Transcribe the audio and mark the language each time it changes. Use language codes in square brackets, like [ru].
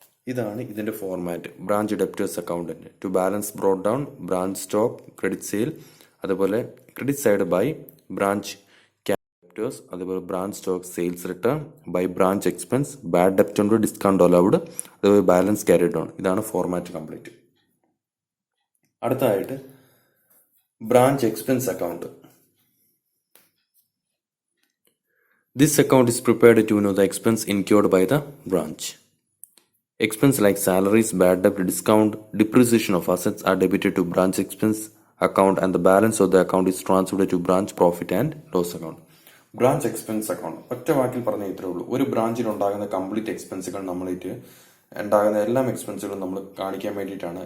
[ml] ഇതാണ് ഇതിന്റെ format. Branch debtors അക്കൗണ്ടിന്റെ to balance brought down, branch stock, credit sale, അതുപോലെ credit side by branch debtors, അതുപോലെ branch stock sales written by branch expense, bad ഡെപ്റ്റ് ഉണ്ട്, discount allowed, അതുപോലെ balance carried on. ഇതാണ് format complete. അടുത്തതായിട്ട് branch expense account. [en] This account is prepared to know the expense incurred by the branch. Expense like salaries, bad debt, discount, depreciation of assets are debited to branch expense account and the balance of the account is transferred to branch profit and loss account. [ml] Branch expense account ഒറ്റ വാക്കിൽ പറഞ്ഞ ഇത്രേ ഉള്ളൂ. ഒരു ബ്രാഞ്ചിൽ ഉണ്ടാകുന്ന complete എക്സ്പെൻസുകൾ നമ്മളിട്ട് ഉണ്ടാകുന്ന എല്ലാ എക്സ്പെൻസുകളും നമ്മൾ കാണിക്കാൻ വേണ്ടിയിട്ടാണ്.